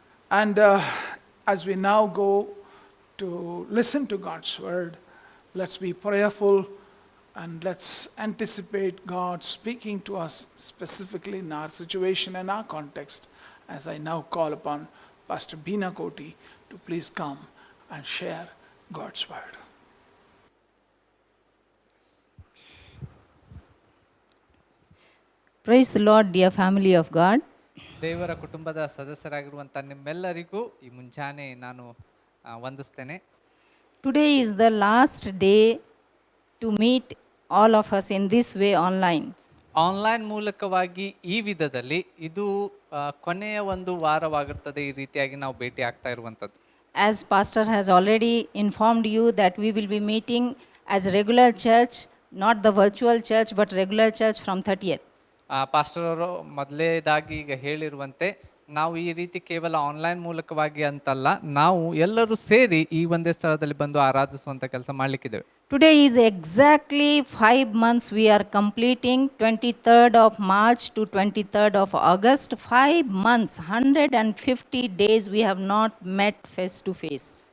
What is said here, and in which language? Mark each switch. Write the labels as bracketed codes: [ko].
[en] And as we now go to listen to God's word, let's be prayerful and let's anticipate God speaking to us specifically in our situation and our context, as I now call upon Pastor Bina Koti to please come and share God's word. Praise the Lord, dear family of God. [kn] ದೇವರ ಕುಟುಂಬದ ಸದಸ್ಯರಾಗಿರುವಂಥ ನಿಮ್ಮೆಲ್ಲರಿಗೂ ಈ ಮುಂಜಾನೆ ನಾನು ವಂದಿಸ್ತೇನೆ. [en] Today is the last day to meet all of us in this way online. [kn] Online ಮೂಲಕವಾಗಿ ಈ ವಿಧದಲ್ಲಿ ಇದು ಕೊನೆಯ ಒಂದು ವಾರವಾಗಿರ್ತದೆ ಈ ರೀತಿಯಾಗಿ ನಾವು ಭೇಟಿ ಆಗ್ತಾ ಇರುವಂಥದ್ದು. [en] As Pastor has already informed you that we will be meeting as regular church, not the virtual church, but regular church from 30th. [kn] Pastor ಅವರು ಮೊದಲೇದಾಗಿ ಈಗ ಹೇಳಿರುವಂತೆ ನಾವು ಈ ರೀತಿ ಕೇವಲ ಆನ್ಲೈನ್ ಮೂಲಕವಾಗಿ ಅಂತಲ್ಲ, ನಾವು ಎಲ್ಲರೂ ಸೇರಿ ಈ ಒಂದೇ ಸ್ಥಳದಲ್ಲಿ ಬಂದು ಆರಾಧಿಸುವಂಥ ಕೆಲಸ ಮಾಡಲಿಕ್ಕಿದ್ದೇವೆ. [en] Today is exactly 5 months we are completing, 23rd of March to 23rd of August. 5 months, 150 days we have not met face to face.